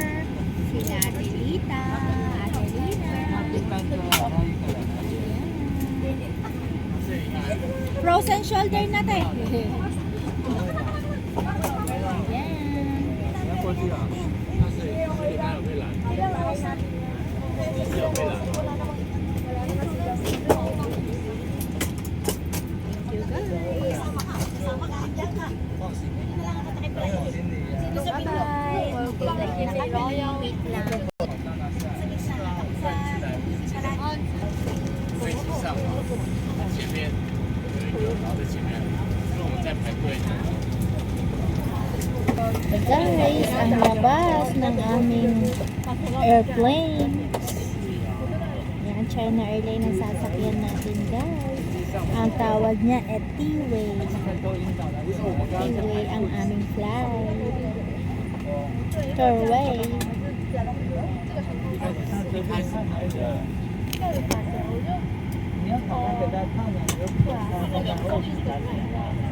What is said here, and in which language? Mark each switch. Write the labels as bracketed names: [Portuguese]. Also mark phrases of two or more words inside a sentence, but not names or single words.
[Filipino] Sila Adelita, Adelina. [English] Frozen shoulder [Filipino] natin. Ayan. [Chinese] 你要过去啊？那是他有被拦，是有被拦。 [English] Bye-bye. [Filipino] Wait lang. [Chinese] 飞机上嘛，前面有一个，然后在前面，因为我们在排队。 [Filipino] Guys, ang labas ng aming airplane. Yan, China Airlines ang sasakyan natin, guys. Ang tawag niya ay T-Way. T-Way ang aming flight. Turway. [Chinese] 你要跑来给他看的，你就跑到后面来。